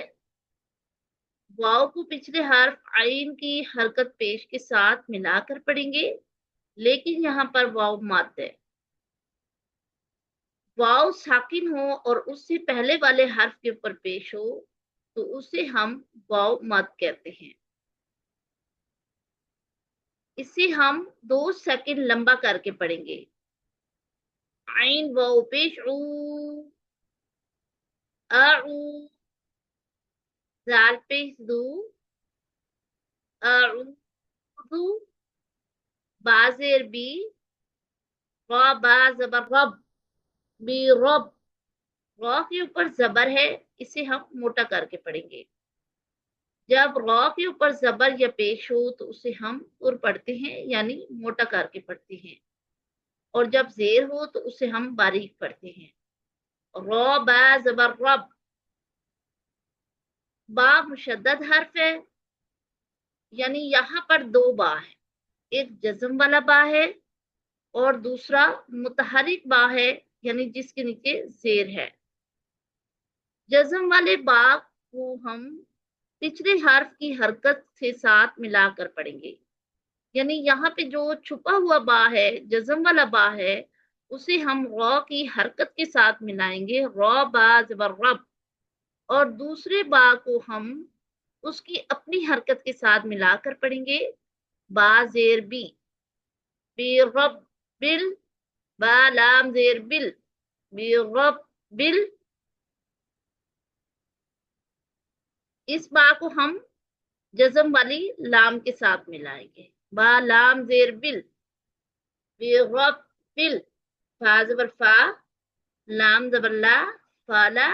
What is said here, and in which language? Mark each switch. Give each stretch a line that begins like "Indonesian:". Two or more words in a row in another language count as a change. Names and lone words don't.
Urdu: واو کو پچھلے حرف عین کی حرکت پیش کے ساتھ ملا کر پڑھیں گے، لیکن یہاں پر واو مد ہے. واو ساکن ہو اور اس سے پہلے والے حرف کے اوپر پیش ہو تو اسے ہم واو مد کہتے ہیں. اسے ہم 2 سیکنڈ لمبا کر کے پڑھیں گے. عین واو پیش او، اعو. زال پیش دو، اعوذ. با زیر بی، را با زبر رب، بی رب. را کے اوپر زبر ہے، اسے ہم موٹا کر کے پڑھیں گے. جب را کے اوپر زبر یا پیش ہو تو اسے ہم پر پڑھتے ہیں، یعنی موٹا کر کے پڑھتے ہیں، اور جب زیر ہو تو اسے ہم باریک پڑھتے ہیں. را با زبر رب. با مشدد حرف ہے، یعنی یہاں پر 2 با ہے. ایک جزم والا با ہے اور دوسرا متحرک با ہے، یعنی جس کے نیچے زیر ہے. جزم والے با کو ہم پچھلے حرف کی حرکت سے ساتھ ملا کر پڑھیں گے، یعنی یہاں پہ جو چھپا ہوا با ہے، جزم والا با ہے، اسے ہم را کی حرکت کے ساتھ ملائیں گے، را با زبر رب. اور دوسرے با کو ہم اس کی اپنی حرکت کے ساتھ ملا کر پڑھیں گے، با زیر بی، بی رب بل. با لام زیر بل، بی رب بل. اس با کو ہم جزم والی لام کے ساتھ ملائیں گے، با لام زیر بل، بی رب بل. فا زبر فا، لام زبر لا، فالا.